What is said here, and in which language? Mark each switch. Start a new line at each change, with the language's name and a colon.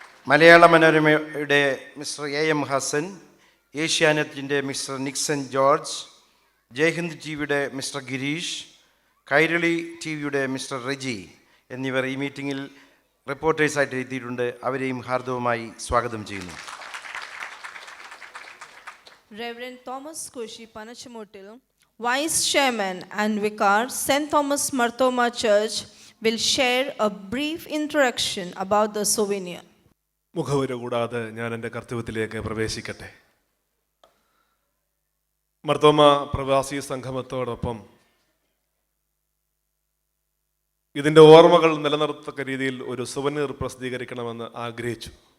Malayalam: മലയാള മനോരമയുടെ mister AM Hasan, ഏഷ്യാനെറ്റിൻ്റെ mister Nixon George, Jaihind ടിവിയുടെ മിസ്റ്റർ ഗിരീഷ്, കൈരളി ടിവിയുടെ മിസ്റ്റർ റെജി എന്നിവർ ഈ മീറ്റിംഗിൽ റിപ്പോർട്ടേഴ്സായിട്ട് എത്തിയിട്ടുണ്ട്. അവരെയും ഹാർദവമായി സ്വാഗതം ചെയ്യുന്നു.
English: Reverend Thomas Koshi Panachamotil, Vice Chairman and Vicar, St. Thomas Marthoma Church, will share a brief introduction about the souvenir.
Malayalam: മുഖവുര കൂടാതെ ഞാൻ എൻ്റെ കർത്തവ്യത്തിലേക്ക് പ്രവേശിക്കട്ടെ. മർത്തോമ പ്രവാസി സംഗമത്തോടൊപ്പം ഇതിൻ്റെ ഓർമ്മകൾ നിലനിർത്തക്ക രീതിയിൽ ഒരു സുവനീർ പ്രസിദ്ധീകരിക്കണമെന്ന് ആഗ്രഹിച്ചു.